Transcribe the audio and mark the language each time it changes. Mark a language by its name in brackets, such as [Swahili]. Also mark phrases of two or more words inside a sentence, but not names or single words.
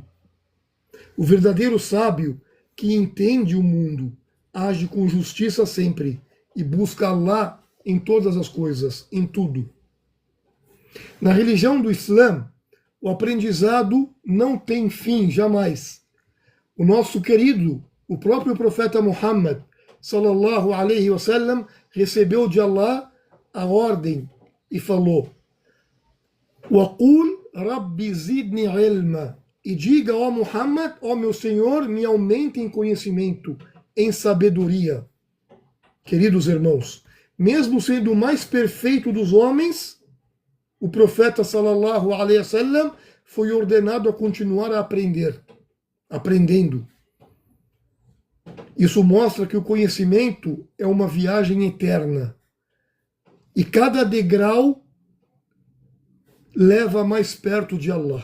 [Portuguese] O verdadeiro sábio, que entende o mundo, age com justiça sempre e busca Allah em todas as coisas, em tudo. Na religião do Islã, o aprendizado não tem fim jamais. O nosso querido, o próprio profeta Muhammad, [Arabic] صلى الله عليه وسلم, [Portuguese] recebeu de Allah a ordem e falou: [Arabic] وَقُولْ رَبِّ زِدْنِي عِلْمًا. [Portuguese] E diga, ó Muhammad, ó meu Senhor, me aumente em conhecimento, em sabedoria. Queridos irmãos, mesmo sendo o mais perfeito dos homens, o profeta [Arabic] صلى الله عليه وسلم [Portuguese] foi ordenado a continuar a aprender, aprendendo. Isso mostra que o conhecimento é uma viagem eterna. E cada degrau leva mais perto de Allah.